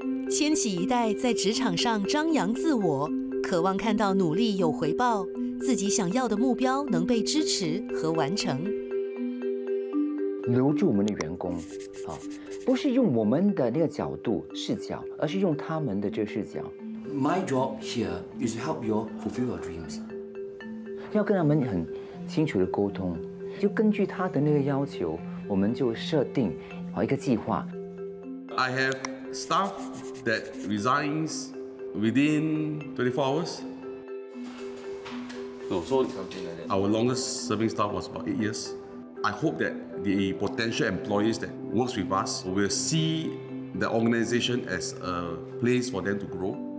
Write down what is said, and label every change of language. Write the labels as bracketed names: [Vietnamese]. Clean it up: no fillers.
[Chinese] 千禧一代在职场上张扬自我，渴望看到努力有回报，自己想要的目标能被支持和完成。留住我们的员工，不是用我们的那个角度视角，而是用他们的这个视角。 [English] My job here is to help you fulfill your dreams. [Chinese] 要跟他们很清楚的沟通，就根据他的那个要求，我们就设定一个计划。 [English] I have staff that resigns within 24 hours. So our longest serving staff was about 8 years. I hope that the potential employees that works with us will see the organization as a place for them to grow.